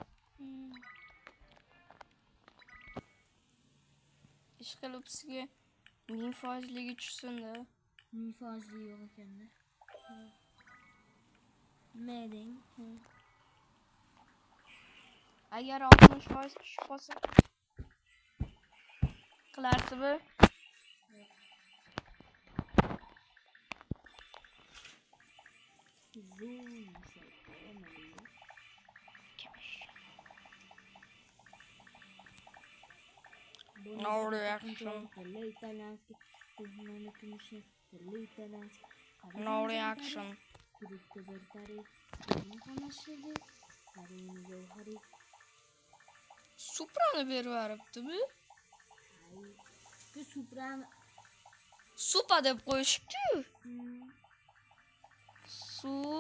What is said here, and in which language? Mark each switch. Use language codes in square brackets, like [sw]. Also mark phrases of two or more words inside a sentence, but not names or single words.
[uz] Ish qilib sizga 1000% tushsin-da. 1000% yo'q ekanda. Nima deng? Agar 60% tushib qolsa qilarsizmi? [en] No reaction. No reaction. [uz] Suprani beribdi-mi? Suprani Supa deb qo'yishibdi. Su